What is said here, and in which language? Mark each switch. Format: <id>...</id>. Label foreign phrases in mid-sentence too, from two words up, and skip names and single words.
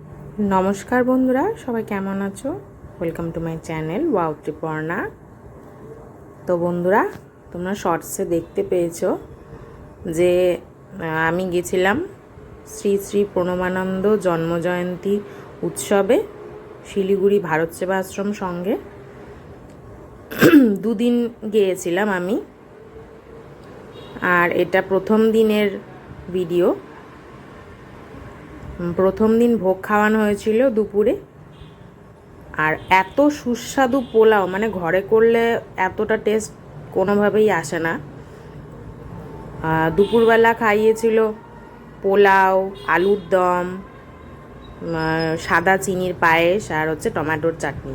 <bn>নমস্কার বন্ধুরা সবাই কেমন আছো</bn> <en>Welcome to my channel</en> <bn>वाओ त्रिपर्णा। তো বন্ধুরা তোমরা শর্টসে দেখতে পেয়েছো যে আমি গেছিলাম শ্রী শ্রী প্রণমানন্দ জন্মজয়ন্তী উৎসবে শিলিগুড়ি ভারত সেবা আশ্রম সংঘে দুদিন গিয়েছিলাম আমি। আর এটা প্রথম দিনের ভিডিও। প্রথম দিন ভোগ খাওয়ানো हয়েছিল দুপুরে। আর এত সুস্বাদু পোলাও মানে ঘরে করলে এতটা টেস্ট কোনোভাবেই আসে না। দুপুরবেলা খাইয়েছিল পোলাও, আলুর দম, সাদা চিনির পায়েস আর হচ্ছে টমেটোর চাটনি।</bn>